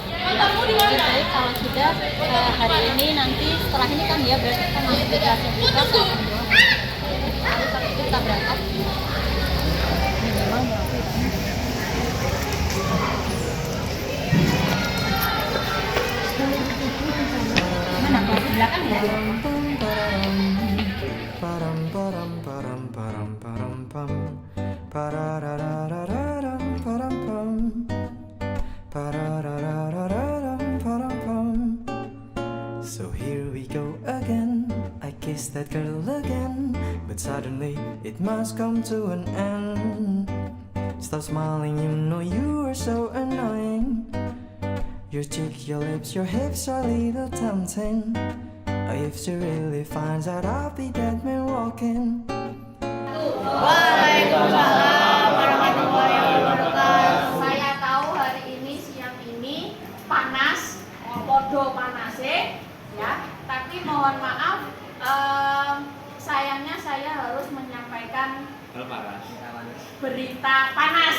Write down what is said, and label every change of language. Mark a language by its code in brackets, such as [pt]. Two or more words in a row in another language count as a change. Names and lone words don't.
[id] Oke, baik, kalau sudah hari ini nanti setelah ini kan ya berarti kita masuk di kelas yang kita doang. Lalu kita berangkat minimal mana kelas di belakang ya? Param param param param param pam parararararam param pam parararararam param pam. [en] So here we go again, I kissed that girl again, but suddenly it must come to an end. Stop smiling, you know you are so annoying. Your cheek, your lips, your hips are a little tempting. If she really finds out I'll be that man walking. [ar] وعليكم السلام ورحمة الله وبركاته. [id] Saya tahu hari ini siang ini panas, [jv] podo panase, [id] ya. Tapi mohon maaf, sayangnya saya harus menyampaikan berita panas.